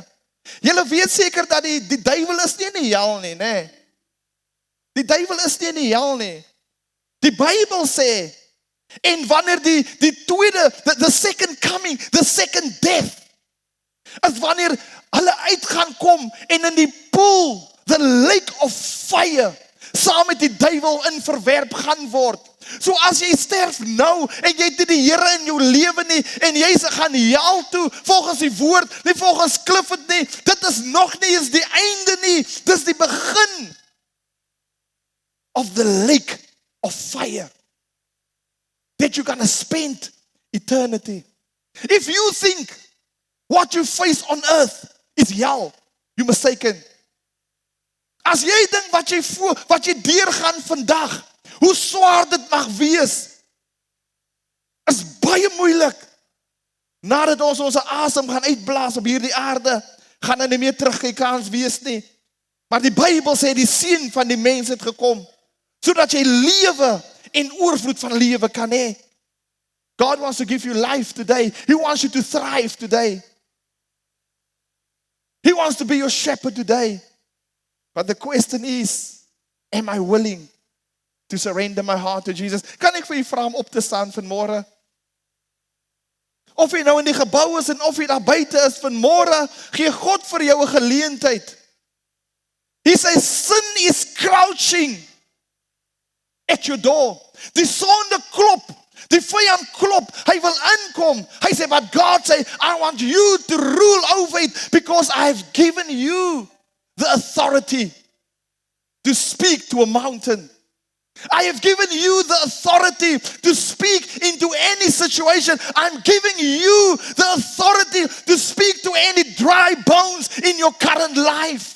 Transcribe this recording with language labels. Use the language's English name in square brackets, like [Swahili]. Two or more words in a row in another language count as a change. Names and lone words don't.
[Afrikaans] Julle weet seker dat die duiwel is nie in die hel nie, né? Die duiwel is nie in die hel nie. Die Bybel sê, en wanneer die tweede, [English] the second coming, the second death, [Afrikaans] is wanneer hulle uit gaan kom en in die pool, [English] the lake of fire, [Afrikaans] saam met die duiwel in verwerp gaan word. So as jy sterf nou en jy het nie die Here in jou lewe nie en jy gaan hel toe volgens die woord, nie volgens Clifford nie, dit is nog nie eens die einde nie, dis die begin [English] of the lake of fire that you're gonna spend eternity. If you think what you face on earth is hell, you're mistaken. [Afrikaans] As jy dink wat jy deurgaan vandag, hoe swaar dit mag wees, is baie moeilik. Nadat ons ons asem gaan uitblaas op hierdie aarde, gaan nie meer terugkans wees nie. Maar die Bybel sê die seun van die mens het gekom, sodat jy lewe en oorvloed van lewe kan hê. [English] God wants to give you life today. He wants you to thrive today. He wants to be your shepherd today. But the question is, am I willing to surrender my heart to Jesus? [Afrikaans] Kan ek vir u vra om op te staan vanmôre? Of jy nou in die gebou is en of jy daar buite is vanmôre, gee God vir jou 'n geleentheid. [English] He says sin is crouching at your door. [Afrikaans] Die sonde klop, die vyand klop, hy wil inkom. Hy sê, [English] but God say, I want you to rule over it because I have given you the authority to speak to a mountain. I have given you the authority to speak into any situation. I'm giving you the authority to speak to any dry bones in your current life.